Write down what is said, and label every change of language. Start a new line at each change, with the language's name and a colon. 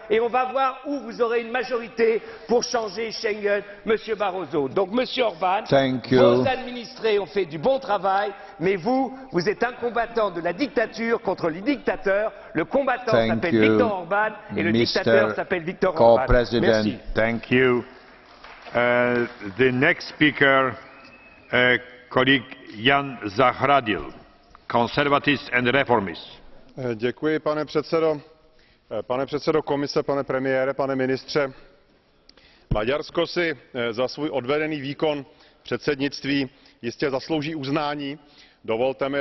French: Et on va voir où vous aurez une majorité pour changer Schengen, Monsieur Barroso. Donc, Monsieur Orban, vos administrés ont fait du bon travail, mais vous êtes un combattant de la dictature contre les dictateurs. Le combattant s'appelle Viktor Orban et le dictateur s'appelle Viktor Orban. Merci.
English: Thank you. The next speaker, colleague Jan Zahradil, Conservatives and Reformists.
Czech: Děkuji, pane předsedo. Pane předsedo komise, pane premiére, pane ministře, Maďarsko si za svůj odvedený výkon předsednictví jistě zaslouží uznání. Dovolte mi,